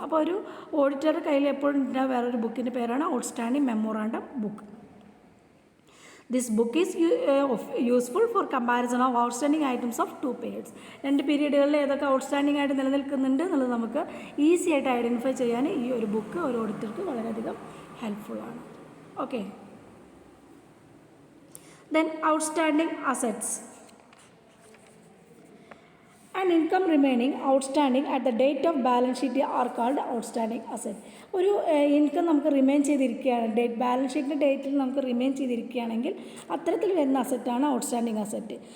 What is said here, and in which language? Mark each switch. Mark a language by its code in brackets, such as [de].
[ml] അപ്പോൾ ഒരു ഓഡിറ്ററുടെ കയ്യിൽ എപ്പോഴും വേറൊരു ബുക്കിൻ്റെ പേരാണ് outstanding memorandum book. [en] This book is useful for comparison of outstanding items of 2 periods. [ml] 2 പീരീഡുകളിൽ ഏതൊക്കെ ഔട്ട്സ്റ്റാൻഡിംഗ് ആയിട്ട് നിലനിൽക്കുന്നുണ്ട് എന്നുള്ളത് നമുക്ക് ഈസി ആയിട്ട് ഐഡൻറ്റിഫൈ ചെയ്യാൻ ഈ ഒരു ബുക്ക് ഒരു ഓഡിറ്റർക്ക് വളരെയധികം ഹെൽപ്ഫുള്ളാണ്. [en] Okay, then outstanding assets and income remaining outstanding at the date of balance sheet are called outstanding asset. [ml] ഒരു ഇൻകം നമുക്ക് റിമെയിൻ ചെയ്തിരിക്കുകയാണ്, ബാലൻസ് ഷീറ്റിൻ്റെ ഡേറ്റിൽ നമുക്ക് റിമെയിൻ ചെയ്തിരിക്കുകയാണെങ്കിൽ അത്തരത്തിൽ വരുന്ന അസറ്റാണ് ഔട്ട്സ്റ്റാൻഡിങ് അസറ്റ്.